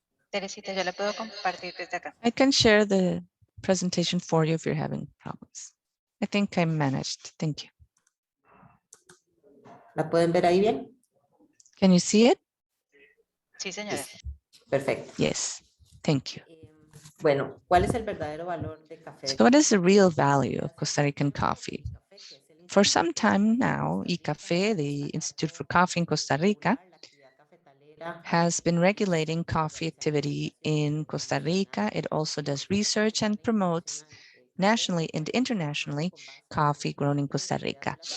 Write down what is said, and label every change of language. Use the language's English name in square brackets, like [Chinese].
[Spanish] Teresita, yo la puedo compartir desde acá. [English] I can share the presentation for you if you're having problems. I think I managed. Thank you. [Spanish] ¿La pueden ver ahí bien? [English] Can you see it? [Spanish] Sí, señora. Perfecto. [English] Yes. Thank you. [Spanish] Bueno, ¿cuál es el verdadero valor de café? [English] So what is the real value of Costa Rican coffee? For some time now, ICAFE, the Institute for Coffee in Costa Rica, has been regulating coffee activity in Costa Rica. It also does research and promotes nationally and internationally coffee grown in Costa Rica.